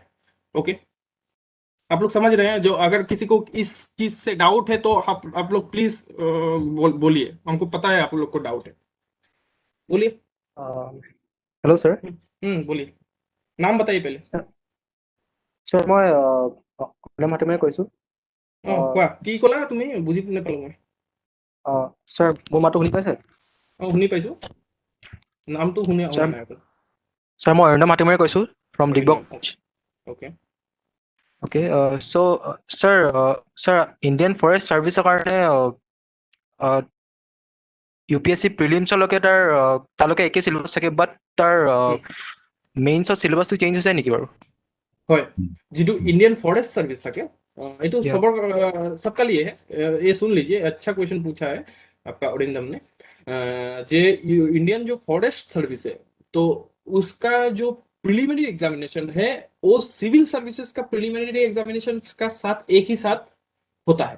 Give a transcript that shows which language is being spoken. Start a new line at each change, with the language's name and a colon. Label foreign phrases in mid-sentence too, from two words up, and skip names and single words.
Hindi: ओके, आप लोग समझ रहे हैं? जो अगर किसी को इस चीज से डाउट है तो आप लोग प्लीज बोलिए, हमको पता है आप लोग को डाउट है, बोलिए। हेलो सर। बोलिए, नाम बताइए पहले। सर मैं
Assamese: অনিল মাটিমাৰে কৈছো। কোৱা, কি ক'লা তুমি? বুজি নাপালো মই। सर মোৰ মাতটো শুনি পাইছে? শুনি পাইছো, নামটো শুনি নাই।
Hindi: सर मैं
Assamese: অনিল মাটিমাৰে কৈছো ফ্ৰম ডিগবক। ओके
English: OK, so sir
Assamese: ইণ্ডিয়ান ফৰেষ্ট সাৰ্ভিসৰ কাৰণে ইউপিএসসি প্ৰিলিমছলৈকে তালৈকে একে সিলেবাস থাকে, বাট তাৰ মেইনছৰ সিলেবাসটো চেঞ্জ হৈছে নেকি বাৰু? হয়, যেটো ইণ্ডিয়ান ফৰেষ্ট সাৰ্ভিস থাকে
Hindi: ये तो सबका लिए है। ये सुन लीजिए, अच्छा क्वेश्चन पूछा है आपका अरिंदम ने। जे इंडियन जो फॉरेस्ट सर्विस है, तो उसका जो प्रिलिमिनरी एग्जामिनेशन है वो सिविल सर्विसेज का प्रिलिमिनरी एग्जामिनेशन का साथ एक ही साथ होता है।